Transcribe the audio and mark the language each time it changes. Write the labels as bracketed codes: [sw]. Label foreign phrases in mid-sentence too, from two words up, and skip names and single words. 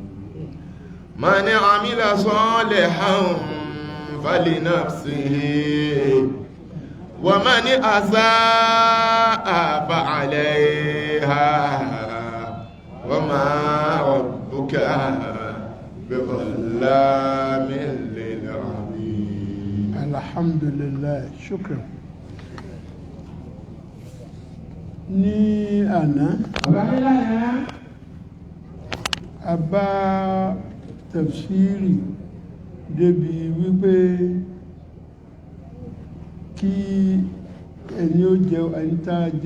[ar] من عمل صالحا فلنفسه ومن أساء فعليها وما ربك بظلام للعبيد. الحمد لله. شكرا. [yo] ní àná a bá tafsiri débi wípé kí ẹni ó jẹ ẹni tá a jẹ